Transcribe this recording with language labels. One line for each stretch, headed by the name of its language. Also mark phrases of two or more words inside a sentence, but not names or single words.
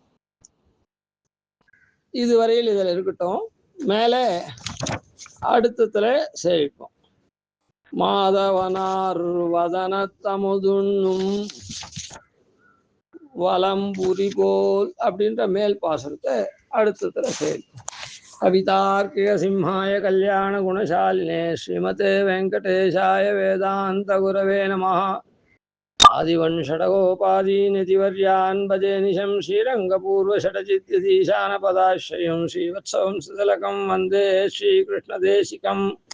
Tamil: இதுவரையில் இதில் இருக்கட்டும். மேலே அடுத்ததுல சேவிப்போம். மாதவனார் வதனத்தமுதுண்ணும் வலம்புரி போல் அப்படின்ற மேல் பாசனத்தை அடுத்ததுல சேவிப்போம்.
Sanskrit: कवितार्किक सिंहाय कल्याण गुणशालिने श्रीमते वेङ्कटेशाय वेदान्त गुरवे नमः. आदिवन्शठकोपादीन्निधिवर्यान् भजे निशम् श्रीरङ्गपूर्वषड्जिद्यतीशानपदाश्रयम् श्रीवत्सवं सुतलकं वन्दे श्रीकृष्णदेशिकम्.